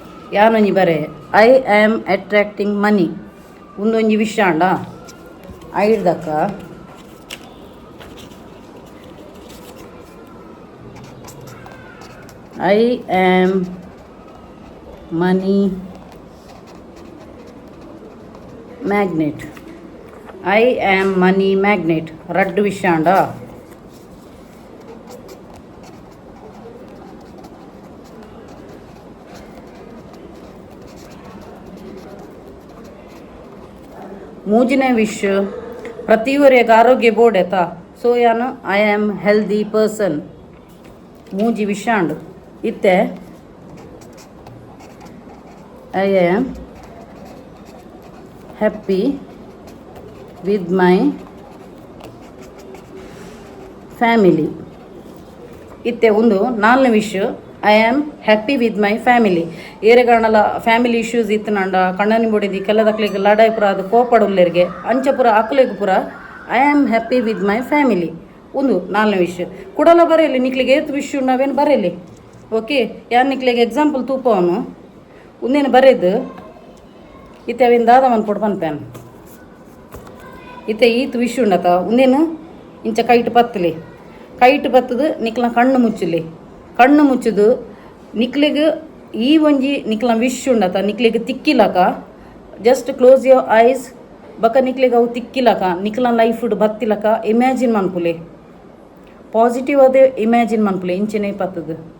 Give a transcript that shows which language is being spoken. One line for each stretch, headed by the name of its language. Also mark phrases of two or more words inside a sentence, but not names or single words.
Tulu: ಯಾನೊಂಜಿ ಬರೆ
English: I am attracting money
Tulu: ಒಂದೊಂಜಿ ವಿಷಯ ಅಂಡ ಐಡ್ದಕ್ಕ
English: I am money magnet I am money magnet
Tulu: ರಡ್ಡು ವಿಷಯ ಅಂಡ ಮೂಜಿನೇ ವಿಶ್ ಪ್ರತಿಯೊರೆಗೆ ಆರೋಗ್ಯ ಬೋಡೆತ ಸೊ ಯಾನು
English: I am healthy person
Tulu: ಮೂಜಿ ವಿಷಾಂಡು ಇತ್ತೆ
English: I am happy with my family
Tulu: ಇತ್ತೆ ಒಂದು ನಾಲ್ನೇ ವಿಷ್
English: I am happy with my family ಏರೆಗಾಣಲ family issues
Tulu: ಇತ್ತು ನಂಡ ಕಣ್ಣನಿ ಬೊಡಿದಿ ಕೆಲದಕ್ಲಿಗೆ ಲಡಾಯಿ ಪುರ ಅದು ಕೋಪಡುಲ್ಲರಿಗೆ ಅಂಚ ಪುರ ಅಕ್ಲಿಗೆ ಪುರ
English: I am happy with my family
Tulu: ಒಂದು ನಾಲ್ನೇ ವಿಷ್ ಕುಡಲ ಬರೆಯಲಿ ನಿಕ್ಲಿಗೆ ಏತ್ ವಿಷ್ ನಾವೇನು ಬರೆಯಲಿ ಓಕೆ ಯಾರು ನಿಕ್ಲಿಗೆ ಎಕ್ಸಾಂಪಲ್ ತೂಪವನು ಒಂದೇನು ಬರೆದು ಇತ್ತೆ ಅವಿನ ದಾದ ಮನ್ಪೊಡು ಪನ್ಪೇನ್ ಇತ್ತೆ ಈತ್ ವಿಷ್ ಉಂಡತ ಒಂದೇನು ಇಂಚ ಕೈಟ್ ಪತ್ತಲಿ ಕೈಟ್ ಪತ್ತದು ನಿಕ್ಲ ಕಣ್ಣು ಮುಚ್ಚಲಿ ಕಣ್ಣು ಮುಚ್ಚದು ನಿಕ್ಲಿಗೆ ಈ ಒಂಜಿ ನಿಕ್ಲ ವಿಶ್ ಉಂಡತ ನಿಕ್ಲಿಗೆ ತಿಕ್ಕಿಲಕ
English: just close your eyes
Tulu: ಬಕ ನಿಕ್ಲಿಗೆ ಅವು ತಿಕ್ಕಿಲಕ ನಿಕ್ಲ ಲೈಫ್ ಬತ್ತಿಲಕ ಇಮ್ಯಾಜಿನ್ ಮನ್ಪುಲೆ ಪಾಸಿಟಿವ್ ಅದೇ ಇಮ್ಯಾಜಿನ್ ಮನ್ಪುಲೆ ಇಂಚಿನ ಪತ್ತದು